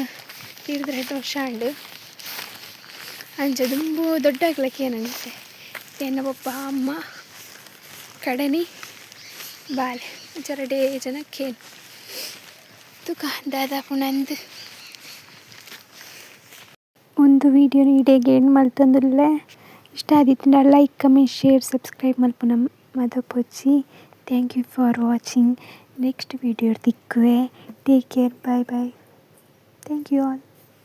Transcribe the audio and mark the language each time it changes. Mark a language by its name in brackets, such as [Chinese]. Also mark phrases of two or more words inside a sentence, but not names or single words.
[Tulu] 2 ವರ್ಷ ಅಂಡು ಅಂಚ ದುಂಬು ದೊಡ್ಡಾಗ್ಲಕ್ಕೆ ಏನಂತೆ ಎನ್ನ ಪಪ್ಪ ಅಮ್ಮ ಕಡನಿ ಬಾಲೆ ಜರಡೇ ಜನಕ್ಕೇನು ತುಕ ದಾದಾಪುನಂದು ಒಂದು ವಿಡಿಯೋ ಇಡೆಗೆ ಏನು ಮಲ್ತಂದುಲ್ಲೆ ಇಷ್ಟ ಆದಿತ್ತು [English] like comment share subscribe [Tulu] ಮಲ್ಪುನ ಮದಪೊಚ್ಚಿ [English] thank you for watching next video [Tulu] ತಿಕ್ಕುವೆ [English] take care bye bye thank you all.